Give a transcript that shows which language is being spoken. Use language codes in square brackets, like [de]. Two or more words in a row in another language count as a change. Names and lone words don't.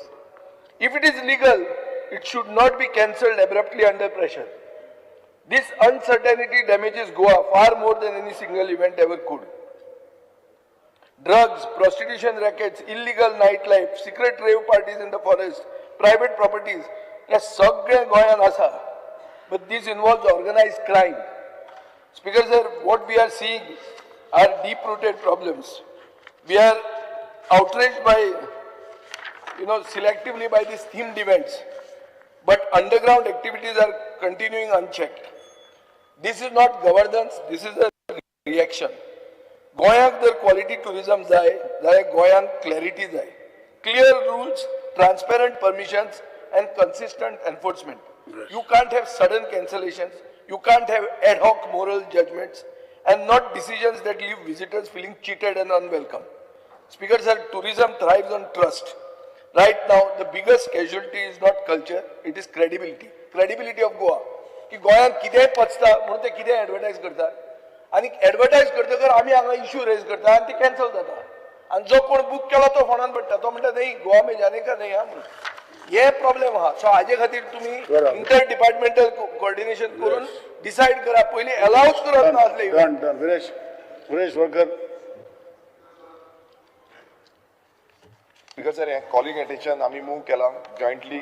[en] If it is legal, it should not be cancelled abruptly under pressure. This uncertainty damages Goa far more than any single event ever could. Drugs, prostitution rackets, illegal nightlife, secret rave parties in the forest, private properties, [kok] हे सगळे गोंयान आसा. [en] But this involves organized crime. Speaker sir, what we are seeing are deep-rooted problems. We are outraged by, selectively by these themed events, but underground activities are continuing unchecked. This is not governance, this is a reaction. [kok] गोंयाक जर [en] quality tourism [kok] जाय जाल्यार गोंयांत क्लॅरिटी जाय, [en] clear rules, transparent permissions and consistent enforcement. Yes. You can't have sudden cancellations, you can't have ad hoc moral judgments and not decisions that leave visitors feeling cheated and unwelcome. Speaker sir, tourism thrives on trust. Right now, the biggest casualty is not culture, it is credibility. Credibility of Goa. [kok] की गोंयांत कितेंय पचता म्हणून ते कितेंय एडवर्टायज करतात आणि एडवर्टायज करतकर आमी हांगा [en] issue raise [kok] करता आणि ते कॅन्सल जाता आणि जो कोण बुक केला तो फोनान पडटा, तो म्हणटा नाही [hi] गोवा में जाने का नहीं [kok] हा म्हणून. हे प्रॉब्लेम आहा. सो हाजे खातीर तुम्ही [en] inter departmental coordination [kok] करून डिसाइड करा. पयली अलाउच करत नासले. डन विरेश वळकर. स्पीकर सर, हे [en] calling attention [kok] आम्ही मूव केला जॉइंटली.